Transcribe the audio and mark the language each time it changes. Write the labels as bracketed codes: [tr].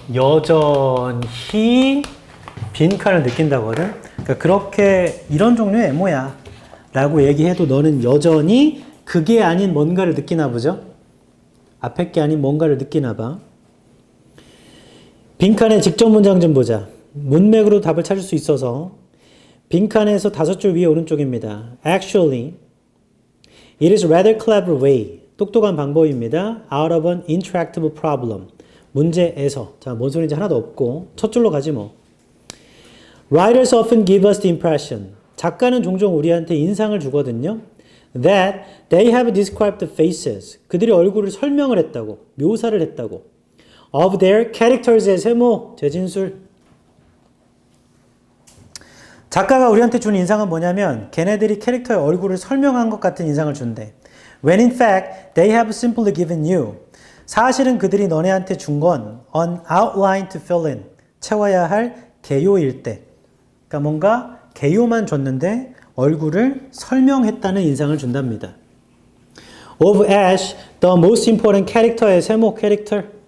[ko] 여전히 빈칸을 느낀다거든. 그러니까 그렇게 이런 종류의 외모야 라고 얘기해도 너는 여전히 그게 아닌 뭔가를 느끼나 보죠? 앞에 게 아닌 뭔가를 느끼나 봐. 빈칸의 직접 문장 좀 보자. 문맥으로 답을 찾을 수 있어서 빈칸에서 5줄 위에 오른쪽입니다. [en] Actually, it is a rather clever way. [ko] 똑똑한 방법입니다. [en] Out of an intractable problem. [ko] 문제에서. 자, 뭔 소리인지 하나도 없고 첫 줄로 가지 뭐. [en] Writers often give us the impression. [ko] 작가는 종종 우리한테 인상을 주거든요. [en] That they have described the faces. [ko] 그들의 얼굴을 설명을 했다고. 묘사를 했다고. [en] Of their characters의 세모. [ko] 재진술. 작가가 우리한테 준 인상은 뭐냐면 걔네들이 캐릭터의 얼굴을 설명한 것 같은 인상을 준대. [en] When in fact, they have simply given you. [ko] 사실은 그들이 너네한테 준 건 [en] an outline to fill in. [ko] 채워야 할 개요일 때. 그러니까 뭔가 개요만 줬는데 얼굴을 설명했다는 인상을 준답니다. [en] Of Ash, the most important character의 세모 캐릭터.